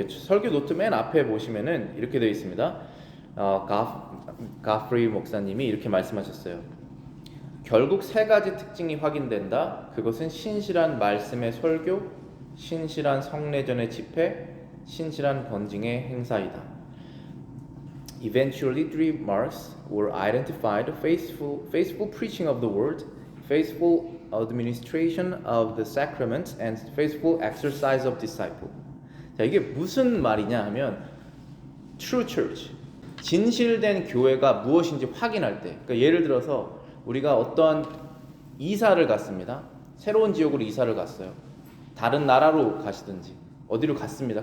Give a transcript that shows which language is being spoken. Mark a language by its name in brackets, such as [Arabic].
[Korean] 설교 노트 맨 앞에 보시면은 이렇게 되어 있습니다. 가프리 목사님이 이렇게 말씀하셨어요. 결국 3가지 특징이 확인된다. 그것은 신실한 말씀의 설교, 신실한 성례전의 집회, 신실한 권징의 행사이다. [English] Eventually, 3 marks were identified: faithful preaching of the word, faithful administration of the sacraments, and faithful exercise of disciple. [Korean] 자, 이게 무슨 말이냐 하면 [English] true church, [Korean] 진실된 교회가 무엇인지 확인할 때, 그러니까 예를 들어서 우리가 어떠한 이사를 갔습니다. 새로운 지역으로 이사를 갔어요. 다른 나라로 가시든지 어디로 갔습니다.